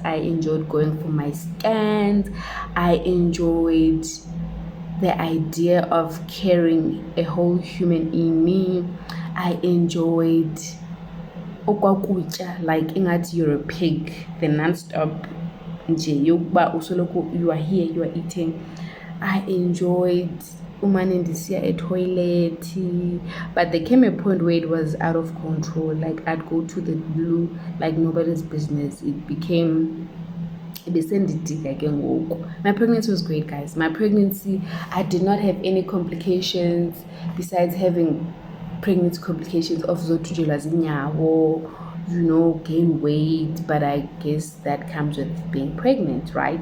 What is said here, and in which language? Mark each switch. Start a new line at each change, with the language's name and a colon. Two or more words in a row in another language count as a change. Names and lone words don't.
English: I enjoyed going for my scans. I enjoyed the idea of carrying a whole human in me. I enjoyed okwakutya, like ingathi you're a pig, the non-stop
Xhosa: nje yokuba usoloko
English: you are here, you are eating. I enjoyed
Xhosa: umane ndisiya etoilet,
English: but there came a point where it was out of control. Like, I'd go to the loo like nobody's business. It became my pregnancy was great, guys. My pregnancy, I did not have any complications besides having pregnancy complications of
Xhosa: zothujelwa zinyawo,
English: gain weight, but I guess that comes with being pregnant, right?